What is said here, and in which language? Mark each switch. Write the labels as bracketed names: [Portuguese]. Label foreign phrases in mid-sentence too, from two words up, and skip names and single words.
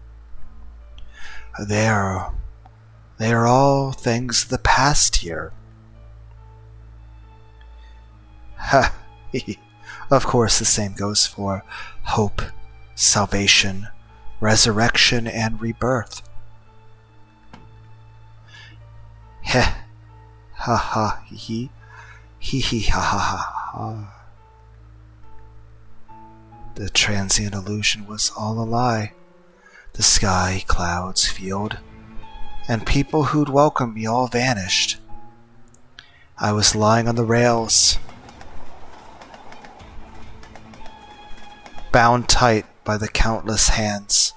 [English] They are all things of the past here. Ha! Of course, the same goes for hope, salvation, resurrection, and rebirth. Heh, ha ha, hee ha ha ha. The transient illusion was all a lie. The sky, clouds, field, and people who'd welcomed me all vanished. I was lying on the rails, bound tight by the countless hands.